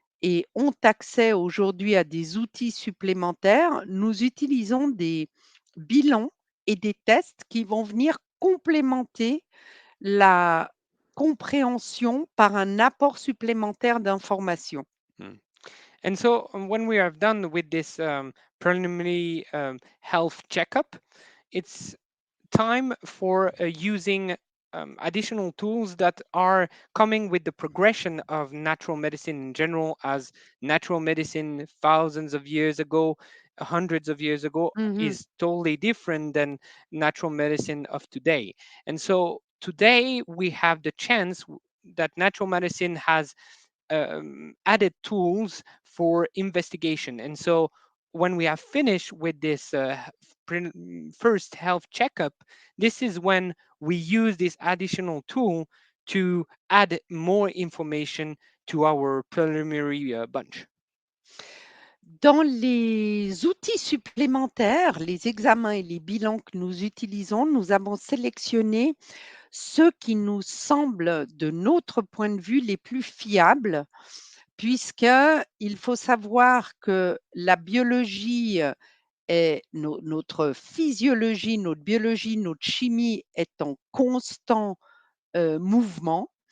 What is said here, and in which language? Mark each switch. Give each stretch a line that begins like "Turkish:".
French: et ont accès aujourd'hui à des outils supplémentaires, nous utilisons des bilans et des tests qui vont venir complémenter la compréhension par un apport supplémentaire d'informations. Mm.
English: And so when we are done with this preliminary health checkup, it's time for using additional tools that are coming with the progression of natural medicine in general, as natural medicine thousands of years ago, hundreds of years ago, Mmh. is totally different than natural medicine of today. And so today we have the chance that natural medicine has added tools for investigation. And so when we have finished with this first health checkup, this is when we use this additional tool to add more information to our preliminary bunch.
French: Dans les outils supplémentaires, les examens et les bilans que nous utilisons, nous avons sélectionné ceux qui nous semblent, de notre point de vue, les plus fiables, puisqu'il faut savoir que la biologie est notre physiologie, notre biologie, notre chimie est en constant, mouvement.